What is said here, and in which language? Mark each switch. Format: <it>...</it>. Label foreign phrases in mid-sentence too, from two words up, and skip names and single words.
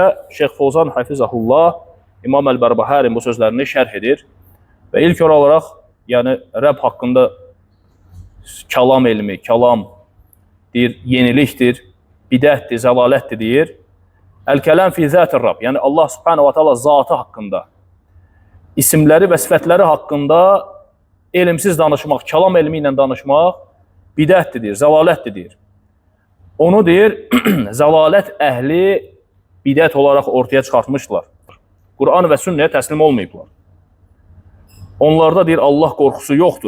<az>Şeyx Fozan Hafizahullah İmam Əl-Bərbahərin bu sözlərini şərh edir. Və ilk olaraq, yəni Rəbb haqqında kəlam elmi, kəlam deyir, yenilikdir, bidətdir, zəlalətdir deyir.</az> <ar>الكلام في ذات الرب.</ar> <az>Yəni Allah</az> <ar>سبحانه وتعالى</ar> <az>zatı haqqında, isimləri və sifətləri haqqında elmsiz danışmaq, kəlam elmi ilə danışmaq bidətdir deyir, zəlalətdir deyir. Onu deyir, zəlalət əhli bidət olaraq ortaya çıxartmışdılar. Quran və sünnəyə təslim olmayıblar. Onlarda deyir, Allah qorxusu yoxdur.</az>